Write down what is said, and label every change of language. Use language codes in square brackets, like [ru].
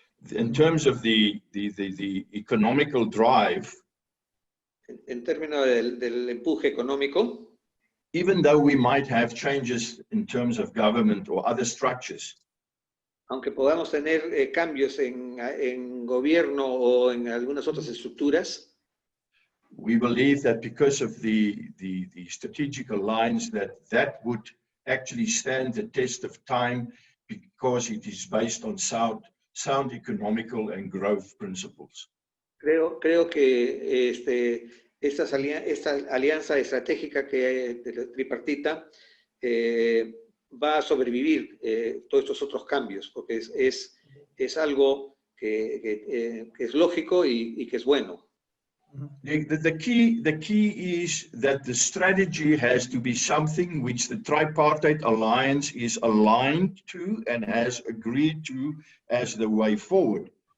[en] in terms of the economical drive, [es] en términos del empuje económico, [en] even though we might have changes in terms of government or other structures, [es] aunque podamos tener cambios en gobierno o en algunas otras estructuras, [en] we believe that because of the strategic alliance that would actually stand the test of time because it is based on sound economical and growth principles. [es] creo que esta alianza estratégica de la tripartita va a sobrevivir todos estos otros cambios, porque es algo que es lógico y que es bueno. [en] The key is that the strategy has to be something which the tripartite alliance is aligned to and has agreed to as the way forward.